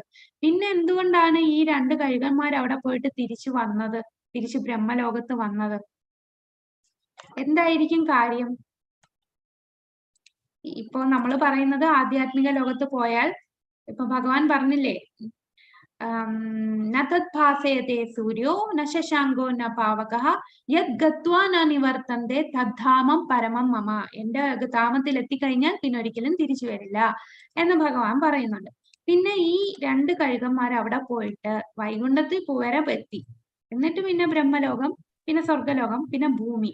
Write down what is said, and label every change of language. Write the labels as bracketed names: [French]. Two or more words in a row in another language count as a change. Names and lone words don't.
[Malayalam] പിന്നെ എന്തുകൊണ്ടാണ് ഈ രണ്ട് കഴുകന്മാർ അവിടെ പോയിട്ട് തിരിച്ചു വന്നത്, തിരിച്ചു ബ്രഹ്മലോകത്ത് വന്നത്? എന്തായിരിക്കും കാര്യം? ഇപ്പൊ നമ്മൾ പറയുന്നത് ആധ്യാത്മിക ലോകത്ത് പോയാൽ, ഇപ്പൊ ഭഗവാൻ പറഞ്ഞില്ലേ, [Sanskrit] नतद्भासयते सूर्यो न शशाङ्को न पावकः यत् गत्वा न निवर्तन्ते तद्धामं परमं मम. [Malayalam] എന്റെ ധാമത്തിൽ എത്തിക്കഴിഞ്ഞാൽ പിന്നെ ഒരിക്കലും തിരിച്ചു വരില്ല എന്ന് ഭഗവാൻ പറയുന്നുണ്ട്. പിന്നെ ഈ രണ്ട് കഴുകന്മാർ അവിടെ പോയിട്ട് വൈകുണ്ഠത്തിൽ വരെ എത്തി. എന്നിട്ട് പിന്നെ ബ്രഹ്മലോകം, പിന്നെ സ്വർഗലോകം, പിന്നെ ഭൂമി.